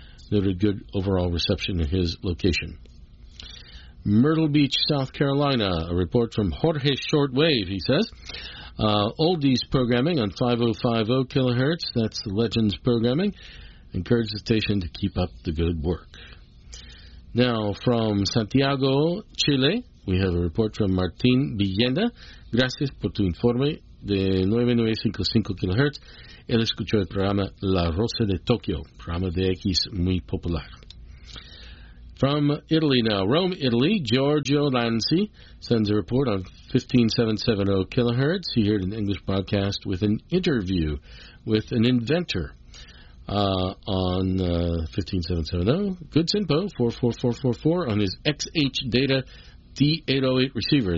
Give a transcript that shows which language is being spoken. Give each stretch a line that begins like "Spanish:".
English: Noted good overall reception in his location. Myrtle Beach, South Carolina, a report from Jorge Shortwave, he says. Oldies programming on 5050 kilohertz, that's the Legends programming. Encourage the station to keep up the good work. Now, from Santiago, Chile, we have a report from Martin Villena.
Spanish: Gracias por tu informe de 9955 kilohertz. Él escuchó el programa La Rosa de Tokio, programa de X muy popular.
English: From Italy now, Rome, Italy, Giorgio Lanzi sends a report on 15770 kilohertz. He heard an English broadcast with an interview with an inventor on 15770. Good SINPO, 44444 on his XH Data D808 receiver.